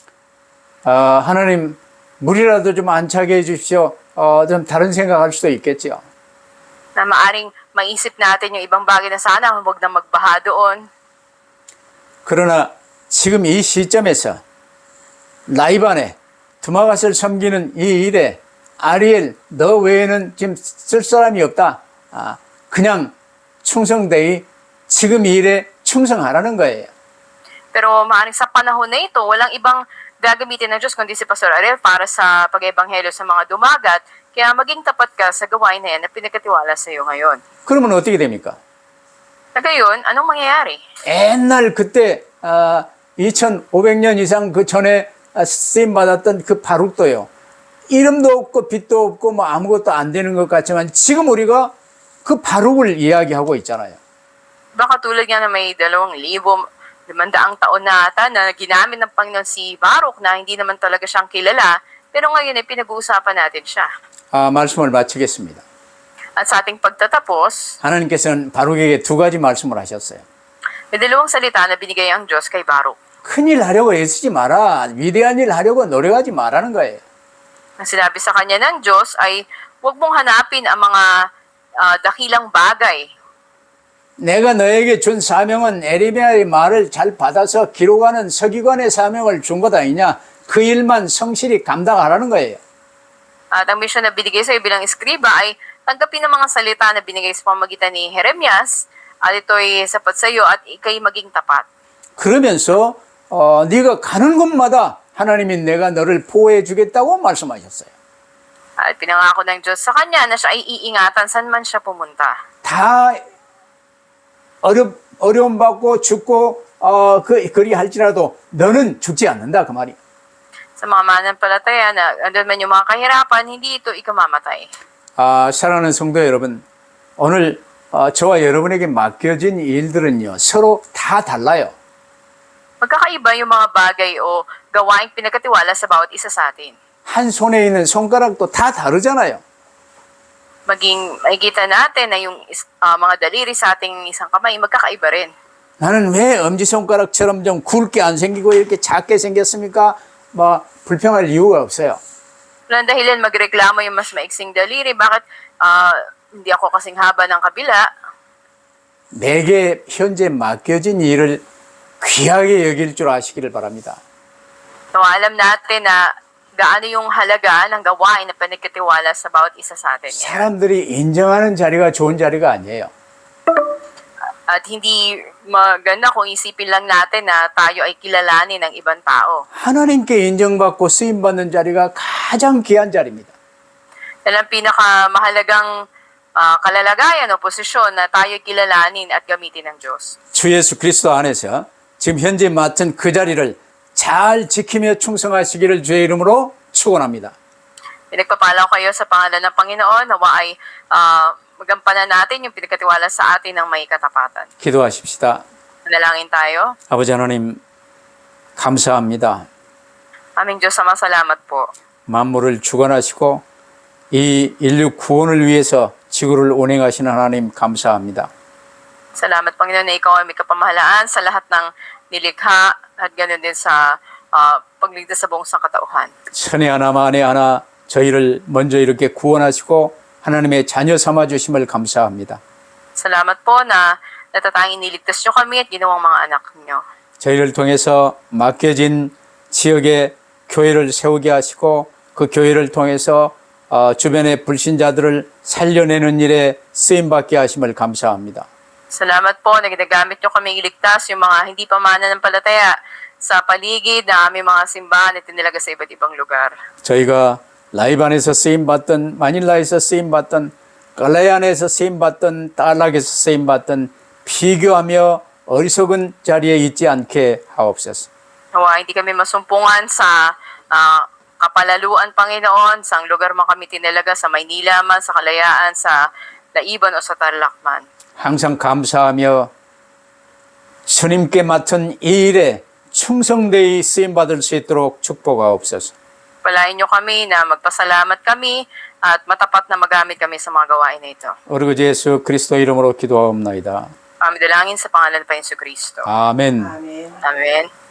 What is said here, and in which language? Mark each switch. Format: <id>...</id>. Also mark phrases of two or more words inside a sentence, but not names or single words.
<ko>하나님 물이라도 좀 안 차게 해주십시오. 좀 다른 생각할 수도 있겠죠.</ko> <tl>Na maaring maisip natin yung ibang bagay na sana huwag na magbaha doon.</tl> <ko>그러나 지금 이 시점에서 라이반에 드마갓을 섬기는 이 일에 아리엘 너 외에는 지금 쓸 사람이 없다. 그냥 충성되이 지금 이 일에 충성하라는 거예요.</ko> <tl>Pero maaring sa panahon na ito, walang ibang gagamitin ng Diyos kundi si Pastor Ariel para sa pag-ebanghelyo sa mga dumagat. Kaya maging tapat ka sa gawain na yan na pinagkatiwala sa iyo ngayon.</tl> <ko>그러면 어떻게 됩니까?</ko> <tl>Na gayon, anong mangyayari?</tl> <ko>옛날 그때 2500년 이상 그 전에 쓰임 받았던 그 바룩도요. 이름도 없고 빛도 없고 뭐 아무것도 안 되는 것 같지만 지금 우리가 그 바룩을 이야기하고 있잖아요.</ko> <tl>Baka tulad nga na may 2,500 taon na ata na ginamit ng Panginoon si Baruch na hindi naman talaga siyang kilala, pero ngayon ay pinag-uusapan natin siya.</tl> <ko>말씀을 마치겠습니다.</ko> <tl>At sa ating pagtatapos,</tl> <ko>하나님께서는 바룩에게 두 가지 말씀을 하셨어요.</ko> <tl>may 2 salita na binigay ang Diyos kay Baruch.</tl> <ko>큰일 하려고 애쓰지 마라. 위대한 일 하려고 노력하지 마라는 거예요.</ko> <tl>Ang sinabi sa kanya ng Diyos ay huwag mong hanapin ang mga dakilang bagay.</tl> <ko>내가 너에게 준 사명은 에레미야의 말을 잘 받아서 기록하는 서기관의 사명을 준 것 아니냐. 그 일만 성실히 감당하라는 거예요.</ko> <tl>At ang mission na binigay sa iyo bilang eskriba ay tanggapin ang mga salita na binigay sa pamagitan ni Jeremias at ito'y sapat sa iyo at ikay maging tapat.</tl> <ko>그러면서 네가 가는 곳마다 하나님이 내가 너를 보호해 주겠다고 말씀하셨어요.</ko> <tl>At pinangako ng Diyos sa kanya na siya ay iingatan saan man siya pumunta.</tl> <ko>다 어려움 받고 죽고 그리 할지라도 너는 죽지 않는다 그 말이야.</ko> <tl>Sa mga mananampalataya na andun man yung mga kahirapan, hindi ito ikamamatay.</tl> <ko>사랑하는 성도 여러분, 오늘 저와 여러분에게 맡겨진 일들은요, 서로 다 달라요.</ko> <tl>Magkakaiba yung mga bagay o gawaing pinagkatiwala sa bawat isa sa atin.</tl> <ko>한 손에 있는 손가락도 다 다르잖아요.</ko> <tl>Maging makikita natin na yung mga daliri sa ating isang kamay, magkakaiba rin.</tl> <ko>나는 왜 엄지손가락처럼 좀 굵게 안 생기고 이렇게 작게 생겼습니까? 뭐 불평할 이유가 없어요.</ko> <tl>Walang dahilan magreklamo yung mas maiksing daliri. Bakit hindi ako kasing haba ng kabila?</tl> <ko>내게 현재 맡겨진 일을 귀하게 여길 줄 아시기를 바랍니다.</ko> <tl>So, alam natin na gaano yung halaga ng gawain na pinagkatiwala sa bawat isa sa atin.</tl> <ko>사람들이 인정하는 자리가 좋은 자리가 아니에요.</ko> <tl>At hindi maganda kung isipin lang natin na tayo ay kilalanin ng ibang tao.</tl> <ko>하나님께 인정받고 쓰임받는 자리가 가장 귀한 자리입니다.</ko> <tl>Yan ang pinakamahalagang kalalagayan o posisyon na tayo kilalanin at gamitin ng Diyos.</tl> <ko>주 예수 그리스도 안에서 지금 현재 맡은 그 자리를 잘 지키며 충성하시기를 주의 이름으로 축원합니다.</ko> <tl>Pinagpapala ko kayo sa pangalan ng Panginoon, nawa ay magampanan natin yung pinagkatiwala sa atin ng may katapatan.</tl> <ko>기도하십시다.</ko> <tl>Manalangin tayo.</tl> <ko>아버지 하나님 감사합니다.</ko> <tl>Aming Diyos, salamat po.</tl> <ko>만물을 주관하시고 이 인류 구원을 위해서 지구를 운행하시는 하나님 감사합니다.</ko> <tl>Salamat, Panginoon, na ikaw ay may kapamahalaan sa lahat ng nilikha at ganoon din sa pagligtas sa buong sangkatauhan.</tl> <ko>천에 하나 만에 하나 저희를 먼저 이렇게 구원하시고 하나님의 자녀 삼아 주심을 감사합니다.</ko> <tl>Salamat po na natatanging niligtas nyo kami at ginawang mga anak nyo.</tl> <ko>저희를 통해서 맡겨진 지역에 교회를 세우게 하시고 그 교회를 통해서 주변의 불신자들을 살려내는 일에 쓰임받게 하심을 감사합니다.</ko> <tl>Salamat po na ginagamit nyo kaming iligtas yung mga hindi pa mananampalataya sa paligid na aming mga simbahan at tinilaga sa iba't ibang lugar.</tl> <ko>저희가 라이반에서 쓰임받던 마닐라에서 쓰임받던 갈라얀에서 쓰임받던 딸락에서 쓰임받던 비교하며 어리석은 자리에 있지 않게 하옵소서.</ko> <tl>Nawa, hindi kami masumpungan sa kapalaluan, Panginoon, sa lugar man kami tinilaga, sa Maynila man, sa Kalayaan, sa Laiban o sa Tarlac man.</tl> <ko>항상 감사하며 주님께 맡은 이 일에 충성되이 쓰임받을 수 있도록 축복하옵소서.</ko> <tl>Palain nyo kami na magpasalamat kami at matapat na magamit kami sa mga gawain na ito.</tl> <ko>우리 구 예수 그리스도 이름으로 기도하옵나이다.</ko> <tl>Dalangin sa pangalan pa Yesu Kristo.</tl> <ko>아멘.</ko> <tl>Amen.</tl>